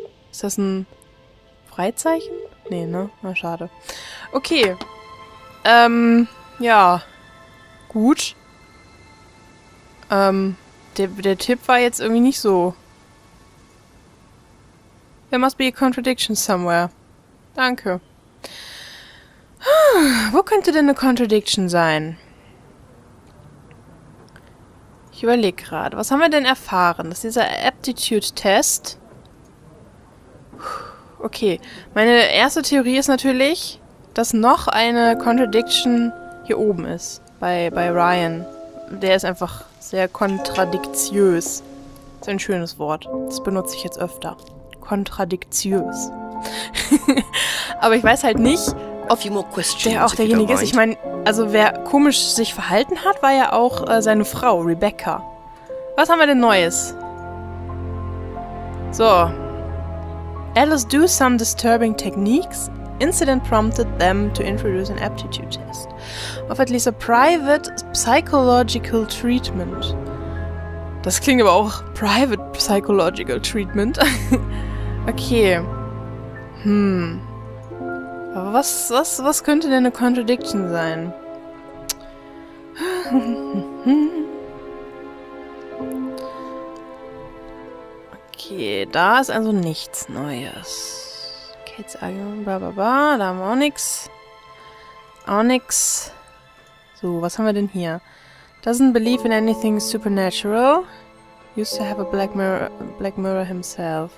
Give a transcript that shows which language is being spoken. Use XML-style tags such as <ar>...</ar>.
<de>Ist das ein Freizeichen? Nee, ne? Na, schade. Okay. Ja. Gut. Der Tipp war jetzt irgendwie nicht so...</de> <en>There must be a contradiction somewhere.</en> <de>Danke. Wo könnte denn eine Contradiction sein? Ich überlege gerade. Was haben wir denn erfahren? Das ist dieser Aptitude-Test. Okay. Meine erste Theorie ist natürlich, dass noch eine Contradiction hier oben ist. Bei Ryan. Der ist einfach sehr kontradiktiös. Das ist ein schönes Wort. Das benutze ich jetzt öfter. Kontradiktiös. Aber ich weiß halt nicht, ob der auch derjenige ist. Ich meine, also wer komisch sich verhalten hat, war ja auch seine Frau, Rebecca. Was haben wir denn Neues?</de> <en>So. Alice do some disturbing techniques. Incident prompted them to introduce an aptitude test. Of at least a private psychological treatment.</en> <de>Das klingt aber auch</de> <en>private psychological treatment.</en> <de>Okay. Aber was könnte denn eine Contradiction sein? Okay, da ist also nichts Neues. Kate's Argument, bla bla bla, da haben wir auch nichts. Auch nichts. So, was haben wir denn hier?</de> <en>Doesn't believe in anything supernatural. Used to have a black mirror himself.</en>